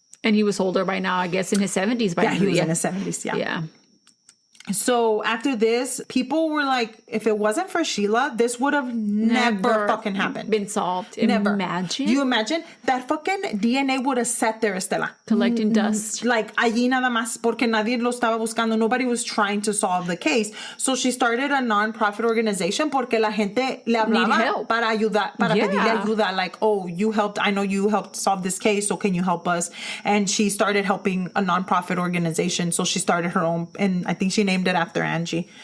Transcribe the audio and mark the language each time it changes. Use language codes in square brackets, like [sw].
[en] And he was older by now, I guess in his 70s by now. Yeah, he was in his 70s, Yeah. So after this, people were like, if it wasn't for Sheila, this would have never fucking happened. Been solved. Never. Imagine. You imagine? That fucking DNA would have sat there, Estela. Collecting dust. [es] Like, allí nada más, porque nadie lo estaba buscando. [en] Nobody was trying to solve the case. So she started a non-profit organization [es] porque la gente le hablaba para ayudar, para pedirle ayuda. [en] Like, oh, I know you helped solve this case, so can you help us? And she started helping a non-profit organization. So she started her own, and I think she named it after Angie.